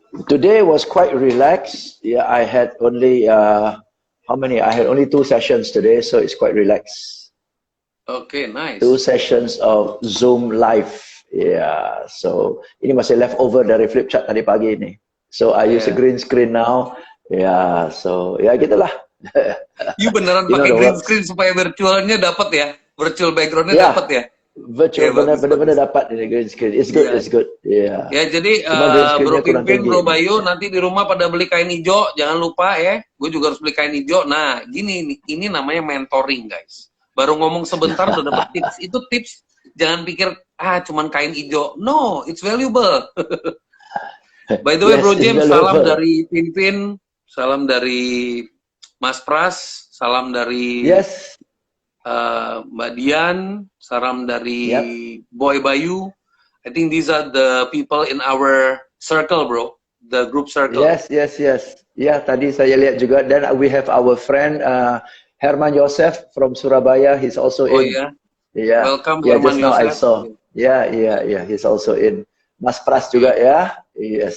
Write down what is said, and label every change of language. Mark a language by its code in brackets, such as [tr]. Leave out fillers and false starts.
[en] Today was quite relaxed. Yeah, I had only how many? I had only 2 sessions today, so it's quite relaxed. Okay, nice. 2 sessions of Zoom live. Yeah, so [id] ini masih leftover dari flip chart tadi pagi ini. [en] So I use a green screen now. [id] Yeah, so ya gitulah. You beneran pakai green screen supaya virtualnya dapat ya? Virtual backgroundnya dapat ya? Virtual benar-benar dapat ini green screen. [en] It's good. Yeah. [id] Ya, jadi Bro Pimpin, Bro Bayu, nanti di rumah pada beli kain hijau, jangan lupa ya. Gue juga harus beli kain hijau. Nah, gini, ini namanya mentoring, guys. Baru ngomong sebentar udah dapat tips. Itu tips, jangan pikir cuman kain hijau. [en] No, it's valuable. By the way, [id] Bro James, salam dari Pimpin, salam dari Mas Pras, salam dari Mbak Dian, salam dari Boy Bayu. [en] I think these are the people in our circle, bro. The group circle. [id] Yes. Ya, tadi saya lihat juga. Dan [en] we have our friend Herman Yosef from Surabaya. He's also in. Yeah. Welcome, Herman just now Yosef. I saw. Yeah. He's also in. [id] Mas Pras juga ya. [en] Yes.